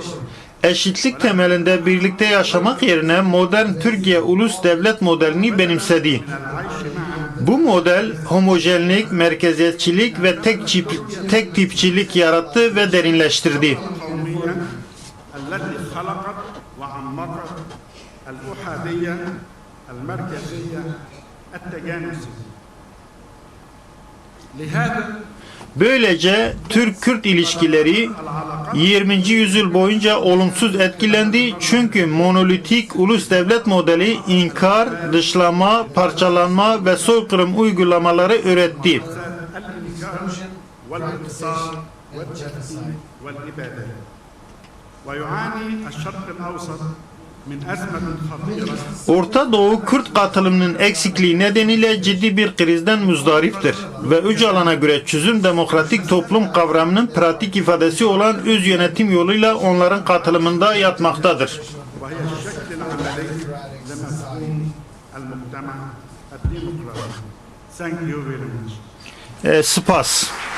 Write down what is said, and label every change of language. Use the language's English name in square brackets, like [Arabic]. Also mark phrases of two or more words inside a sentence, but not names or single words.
[Turkish] Eşitlik temelinde birlikte yaşamak yerine modern Türkiye ulus devlet modelini benimsedi. Bu model homojenlik, merkeziyetçilik ve tek tipçilik yarattı ve derinleştirdi. [Arabic] القومية التي خلقت وعمقت الأحادية المركزية التجانسية لهذا [Turkish] Böylece Türk-Kürt ilişkileri 20. yüzyıl boyunca olumsuz etkilendi çünkü monolitik ulus devlet modeli inkar, dışlama, parçalanma ve soykırım uygulamaları öğretti. [Arabic] الإنكار والانتصار والتفكيك والإبادة ويعاني الشرق الأوسط من أزمة خطيرة [Turkish] Orta Doğu Kürt katılımının eksikliği nedeniyle ciddi bir krizden muzdariptir ve Öcalan'a göre çözüm demokratik toplum kavramının pratik ifadesi olan öz yönetim yoluyla onların katılımında yatmaktadır. [Arabic] وهي الشكل العملي لمفهوم المجتمع الديمقراطي. [English] Thank you very much. Spas.